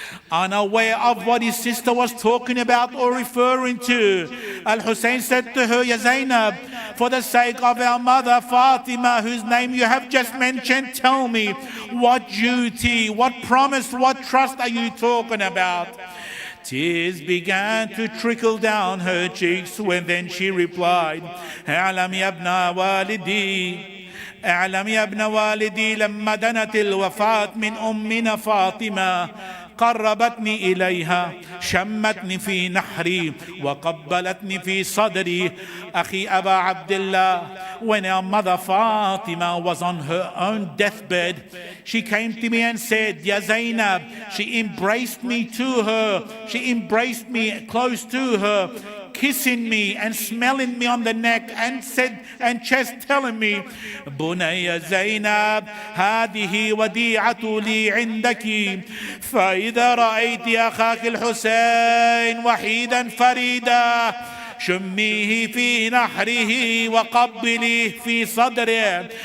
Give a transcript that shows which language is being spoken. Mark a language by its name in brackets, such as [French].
[English] Unaware of what his sister was talking about or referring to, Al-Hussein said to her, Ya Zainab, for the sake of our mother Fatima, whose name you have just mentioned, tell me, what duty, what promise, what trust are you talking about? Tears began to trickle down her cheeks when then she replied, [Arabic] أعلم يا ابن والدي أعلم يا ابن والدي لما دنت الوفاة من أمنا فاطمة قربتني إليها شمتني في نحري وقبلتني في صدري. أخي أبا عبد الله, [English] when our mother Fatima was on her own deathbed, she came to me and said, Ya Zainab, she embraced me to her, she embraced me close to her, kissing me and smelling me on the neck and said and chest, telling me, Bunayya Zainab, [Arabic] هذه وديعة لي عندك فإذا رأيت أخاك الحسين وحيدا فريدا شميه في نحره وقبليه في صدره.